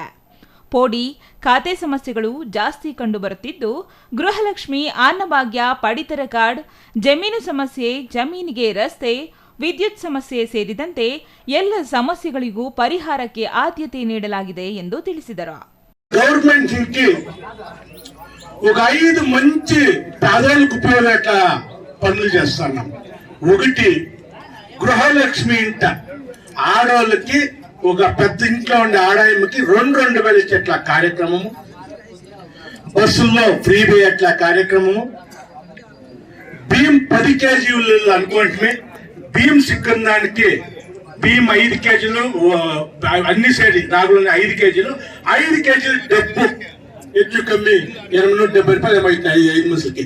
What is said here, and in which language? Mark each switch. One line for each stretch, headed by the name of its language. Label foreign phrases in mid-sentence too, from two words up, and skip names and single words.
Kannada: ಪೋಡಿ, ಖಾತೆ ಸಮಸ್ಯೆಗಳು ಜಾಸ್ತಿ ಕಂಡುಬರುತ್ತಿದ್ದು, ಗೃಹಲಕ್ಷ್ಮಿ, ಅನ್ನಭಾಗ್ಯ, ಪಡಿತರ ಕಾರ್ಡ್, ಜಮೀನು ಸಮಸ್ಯೆ, ಜಮೀನಿಗೆ ರಸ್ತೆ, ವಿದ್ಯುತ್ ಸಮಸ್ಯೆ ಸೇರಿದಂತೆ ಎಲ್ಲ ಸಮಸ್ಯೆಗಳಿಗೂ ಪರಿಹಾರಕ್ಕೆ ಆದ್ಯತೆ ನೀಡಲಾಗಿದೆ ಎಂದು ತಿಳಿಸಿದರು.
Telugu: ఒక 5 మంచి పేదలకు ఉపయోగ పనులు చేస్తున్నాం. ఒకటి, గృహలక్ష్మి ఇంట ఆడవాళ్ళకి, ఒక పెద్ద ఇంట్లో ఉండే ఆడాయమ్మకి 2,000 ఇచ్చేట్ల కార్యక్రమము, బస్సుల్లో ఫ్రీ పోయేట్ల కార్యక్రమము, బియ్యం 10 కేజీలు అనుకుంటే బియ్యం సిక్కన దానికి బియ్యం 5 కేజీలు, అన్ని సైడ్ రాగులు 5 కేజీలు, 5 కేజీలు డబ్బు ಹೆಚ್ಚು కమ్మి 270 రూపాయలు ఏమవుతాయి 5 మనుషులకి.